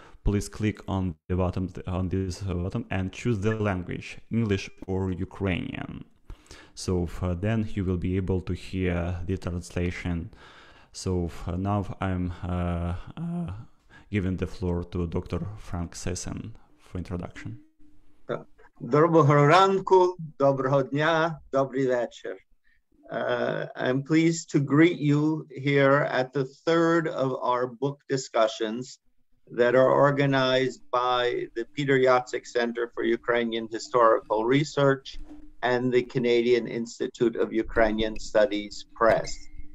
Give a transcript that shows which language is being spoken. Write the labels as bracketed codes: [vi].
[en] Please click on the bottom on this button and choose the language, English or Ukrainian. So then you will be able to hear the translation. So now I'm giving the floor to Dr. Frank Sesson for introduction. [uk] Доброго ранку, доброго дня, добрий вечір. [en] I'm pleased to greet you here at the third of our book discussions that are organized by the Peter Yatsik Center for Ukrainian Historical Research and the Canadian Institute of Ukrainian Studies Press.